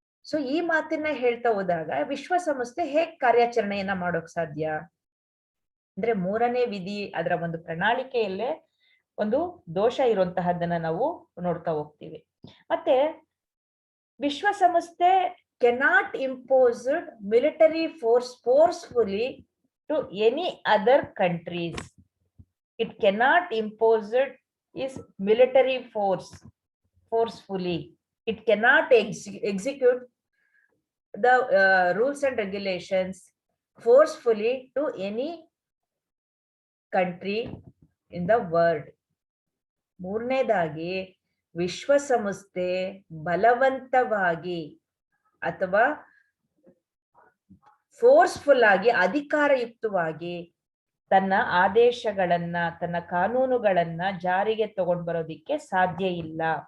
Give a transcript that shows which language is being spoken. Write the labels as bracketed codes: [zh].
[kn] So ಈ ಮಾತನ್ನ ಹೇಳ್ತಾ ಹೋದಾಗ ವಿಶ್ವಸಂಸ್ಥೆ ಹೇಗ್ ಕಾರ್ಯಾಚರಣೆಯನ್ನ ಮಾಡೋಕ್ ಸಾಧ್ಯ ಅಂದ್ರೆ 3ನೇ ವಿಧಿ ಅದರ ಒಂದು ಪ್ರಣಾಳಿಕೆಯಲ್ಲೇ ಒಂದು ದೋಷ ಇರುವಂತಹದ್ದನ್ನ ನಾವು ನೋಡ್ತಾ ಹೋಗ್ತೀವಿ. [en] ಮತ್ತೆ ವಿಶ್ವಸಂಸ್ಥೆ cannot impose military force forcefully to any other countries. It cannot impose its military force forcefully. It cannot execute the rules and regulations forcefully to any country in the world. [kn] 3ನೇದಾಗಿ ವಿಶ್ವಸಂಸ್ಥೆ ಬಲವಂತವಾಗಿ ಅಥವಾ ಫೋರ್ಸ್ಫುಲ್ ಆಗಿ ಅಧಿಕಾರಯುಕ್ತವಾಗಿ ತನ್ನ ಆದೇಶಗಳನ್ನ, ತನ್ನ ಕಾನೂನುಗಳನ್ನ ಜಾರಿಗೆ ತಗೊಂಡ್ ಬರೋದಿಕ್ಕೆ ಸಾಧ್ಯ ಇಲ್ಲ.